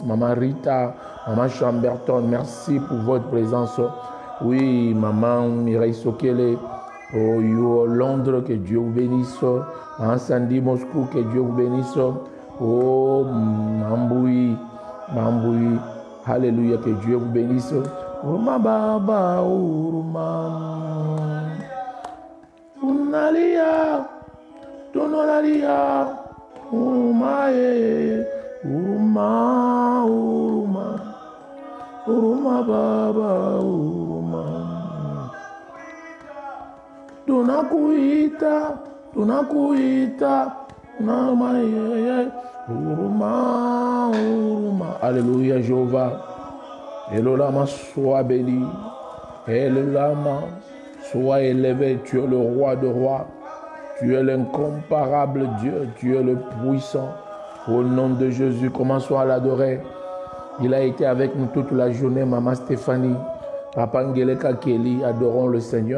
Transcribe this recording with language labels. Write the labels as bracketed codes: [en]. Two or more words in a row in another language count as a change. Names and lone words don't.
[fr] Maman Rita, Maman Chamberton, merci pour votre présence. Oui, Maman Mireille Sokele, oh, you Londres, que Dieu vous bénisse. Maman Sandy Moscou, que Dieu vous bénisse. Oh, Mamboui, Mamboui, alléluia, que Dieu vous bénisse. [sw] Uruma Baba, Uruma, Unalia, Tononalia. Uruma, Uruma, Uruma, Uruma Baba, Uruma. Tunakuita, Tunakuita, Uruma, Uruma. [fr] Alléluia, Jéhovah. Elolama, sois béni. Elolama, sois élevé. Tu es le roi de rois. Tu es l'incomparable Dieu, tu es le puissant. Au nom de Jésus, commençons à l'adorer. Il a été avec nous toute la journée, Maman Stéphanie, Papa Ngeleka Kelly, adorons le Seigneur.